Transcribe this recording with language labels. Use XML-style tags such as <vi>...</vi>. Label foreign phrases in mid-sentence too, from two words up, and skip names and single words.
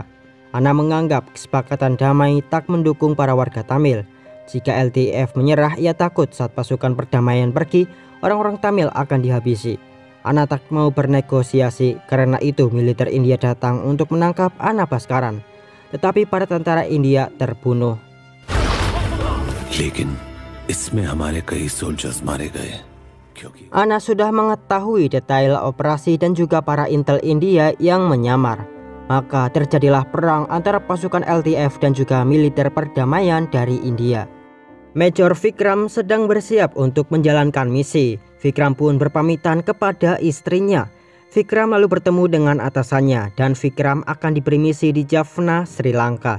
<id>Anna menganggap kesepakatan damai tak mendukung para warga Tamil. Jika LTF menyerah, ia takut saat pasukan perdamaian pergi, orang-orang Tamil akan dihabisi. Anna tak mau bernegosiasi, karena itu militer India datang untuk menangkap Anna Bhaskaran. Tetapi para tentara India terbunuh.</id> <hi>लेकिन इसमें हमारे कई सोल्जर्स मारे गए क्योंकि</hi> <id>Anna sudah mengetahui detail operasi dan juga para intel India yang menyamar. Maka terjadilah perang antara pasukan LTF dan juga militer perdamaian dari India. Major Vikram sedang bersiap untuk menjalankan misi. Vikram pun berpamitan kepada istrinya. Vikram lalu bertemu dengan atasannya dan Vikram akan diberi misi di Jaffna, Sri Lanka.</id>